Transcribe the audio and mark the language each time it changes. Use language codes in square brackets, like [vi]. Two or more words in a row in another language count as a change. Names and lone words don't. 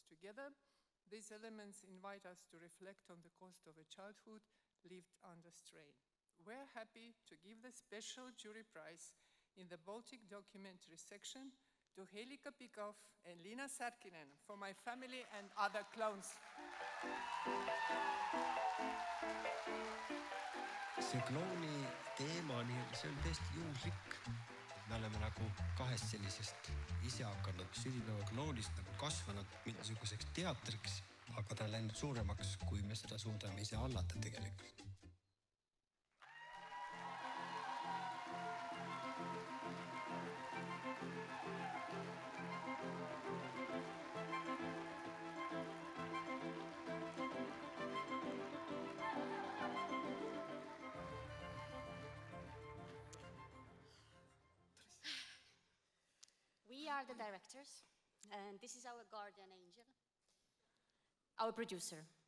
[en] Together, these elements invite us to reflect on the cost of a childhood lived under strain. We're happy to give the special jury prize in the Baltic documentary section to Helika Pikov and Lena for my family and other clowns. [et] See klouni teema, see on tõesti juhuslik. Me oleme nagu kahest sellisest ise hakanud sünnipäeva klounist nagu kasvanud mingisuguseks teatriks, aga ta on läinud suuremaks, kui me seda suudame ise hallata tegelikult. [en] We are the directors, and this is our guardian angel, our producer.